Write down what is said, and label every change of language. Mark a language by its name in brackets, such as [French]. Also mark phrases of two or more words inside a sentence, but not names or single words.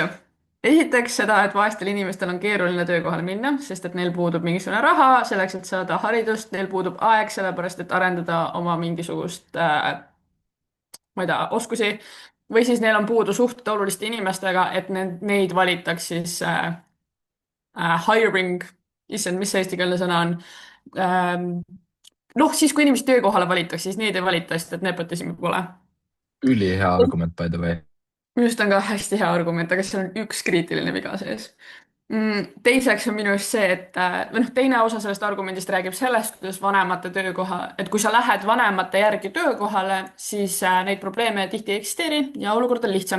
[Estonian] Esiteks seda, et vaestel inimestel on keeruline töökohale minna, sest et neil puudub mingisugune raha selleks, et saada haridust, neil puudub aeg sellepärast, et arendada oma mingisugust, ma ei tea, oskusi, või siis neil on puudu suhted oluliste inimestega, et neid valitaks siis hiring, issand, mis see eestikeelne sõna on? Ähm, noh, siis kui inimesed töökohale valitakse, siis neid ei valita, sest et nepotismi pole. Ülihea argument, [English] by the way. [Estonian] minu arust on ka hästi hea argument, aga seal on üks kriitiline viga sees. Teiseks on minu arust see, et või noh, teine osa sellest argumendist räägib sellest, kuidas vanemate töökoha, et kui sa lähed vanemate järgi töökohale, siis neid probleeme tihti ei eksisteeri ja olukord on lihtsam.